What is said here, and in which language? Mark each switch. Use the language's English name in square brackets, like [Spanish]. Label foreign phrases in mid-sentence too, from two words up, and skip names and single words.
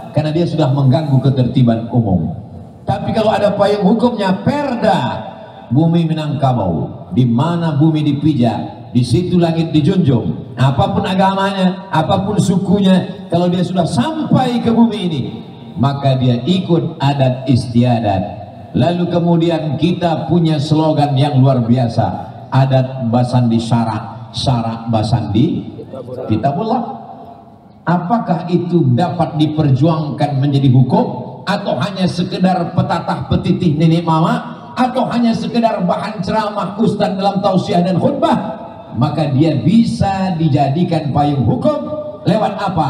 [Indonesian] Karena dia sudah mengganggu ketertiban umum. Tapi kalau ada payung hukumnya, perda bumi Minangkabau, di mana bumi dipijak, di situ langit dijunjung. Apapun agamanya, apapun sukunya, kalau dia sudah sampai ke bumi ini, maka dia ikut adat istiadat. Lalu kemudian kita punya slogan yang luar biasa, [Minangkabau] adat basandi syarak, syarak basandi kitabullah. [Indonesian] Apakah itu dapat diperjuangkan menjadi hukum, atau hanya sekedar petatah petitih nenek mama, atau hanya sekedar bahan ceramah ustaz dalam tausiah dan khutbah? Maka dia bisa dijadikan payung hukum lewat apa?